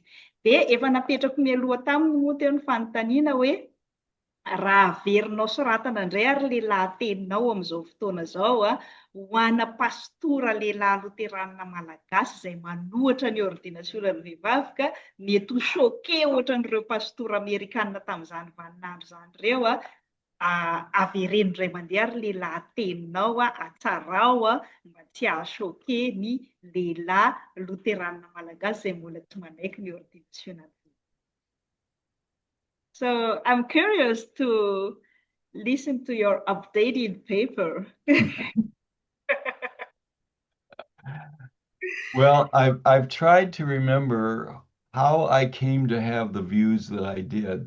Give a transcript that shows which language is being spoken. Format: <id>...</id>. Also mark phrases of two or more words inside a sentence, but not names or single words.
<mg>Dia efa napetrako mialoha taminy moa teo ny fanontaniana hoe raha averinao soratana indray ary le lahateninao amin'izao fotoana izao ho ana pastora lehilahy loterana malagasy izay manohatra ny ordinasionan'ny vehivavy ka mety ho choqué ohatran'ireo pastora amerikanina tamin'izany vaninandro zany ireo avereno indray mandeha ary le lahateninao atsarao mba tsy hahachoqué ny lehilahy loterana malagasy izay mbola tsy manaiky ny ordinasionan'ny.</mg> <en>So I'm curious to listen to your updated paper. Well, I've tried to remember how I came to have the views that I did.</en>